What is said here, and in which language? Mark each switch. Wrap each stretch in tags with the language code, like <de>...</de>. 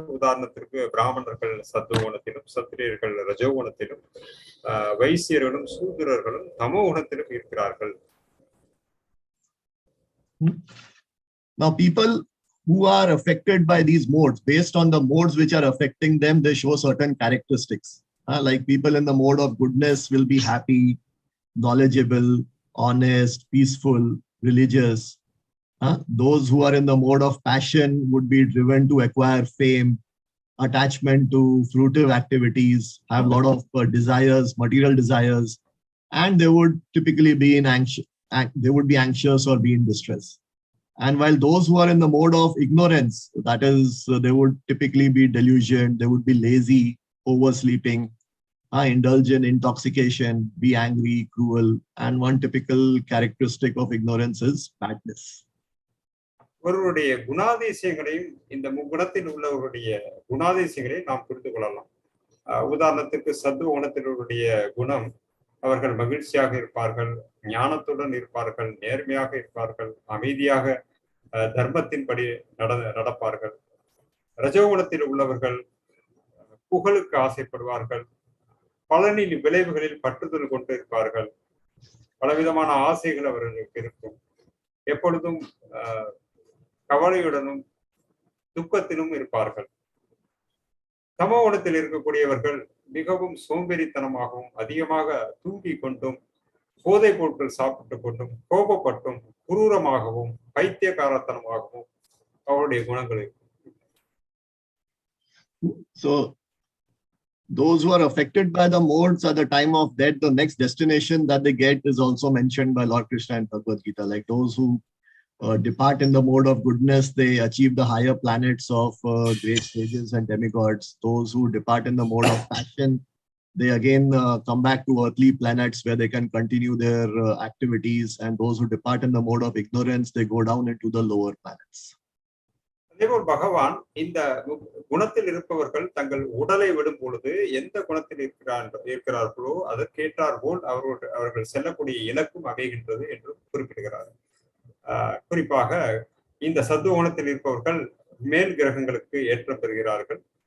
<ta>உதாரணத்திற்கு பிராமணர்கள் சத்துவகுணத்திலும், சத்திரியர்கள் ரஜோகுணத்திலும், வைசியர்களும் சூத்திரர்களும் தமோ குணத்திலும் இருக்கிறார்கள்.</ta> <en>Now people who are affected by these modes, based on the modes which are affecting them, they show certain characteristics. Like people in the mode of goodness will be happy, knowledgeable, honest, peaceful, religious. Those who are in the mode of passion would be driven to acquire fame, attachment to fruitive activities, have a lot of desires, material desires, and they would typically be anxious or be in distress. And while those who are in the mode of ignorance, that is, they would typically be delusion, they would be lazy, oversleeping, indulge in intoxication, be angry, cruel, and one typical characteristic of ignorance is badness.</en> <ta>ஒருவருடைய குணாதிசயங்களையும் இந்த முக்குணத்தில் உள்ளவருடைய குணாதிசயங்களையும் நாம் புரிந்து கொள்ளலாம். உதாரணத்துக்கு சத்துவ குணத்தினுடைய குணம், அவர்கள் மகிழ்ச்சியாக இருப்பார்கள், ஞானத்துடன் இருப்பார்கள், நேர்மையாக இருப்பார்கள், அமைதியாக தர்மத்தின்படி நடப்பார்கள். ரஜோகுணத்தில் உள்ளவர்கள் புகழுக்கு ஆசைப்படுவார்கள், பலனின் விளைவுகளில் பற்றுதல் கொண்டு இருப்பார்கள், பலவிதமான ஆசைகள் அவர்களுக்கு இருக்கும், எப்பொழுதும் கவலையுடனும் துக்கத்திலும் இருப்பார்கள். தமோகுணத்தில் இருக்கக்கூடியவர்கள் மிகவும் சோம்பேறித்தனமாகவும், அதிகமாக தூங்கிக் கொண்டும், போதைப் பொருட்கள் சாப்பிட்டு கொண்டும், கோபப்பட்டும், குரூரமாகவும், பைத்தியக்காரத்தனமாகவும் அவருடைய குணங்கள் இருக்கும்.</ta> <en>So those who are affected by the modes at the time of death, the next destination that they get is also mentioned by Lord Kṛṣṇa in Bhagavad Gita. Like those who depart in the mode of goodness, they achieve the higher planets of great sages and demigods. Those who depart in the mode of passion, they again come back to earthly planets where they can continue their activities. And those who depart in the mode of ignorance, they go down into the lower planets.</en> <ta>அதேபோல் பகவான் இந்த குணத்தில் இருப்பவர்கள் தங்கள் உடலை விடும் பொழுது எந்த குணத்தில் இருக்கிறார்களோ அதற்கேற்றார் போல் அவர்கள் செல்லக்கூடிய இலக்கும் அமைகின்றது என்று குறிப்பிடுகிறார். குறிப்பாக இந்த சத்துவகுணத்தில் இருப்பவர்கள் மேல் கிரகங்களுக்கு ஏற்றம் பெறுகிறார்கள்.</ta>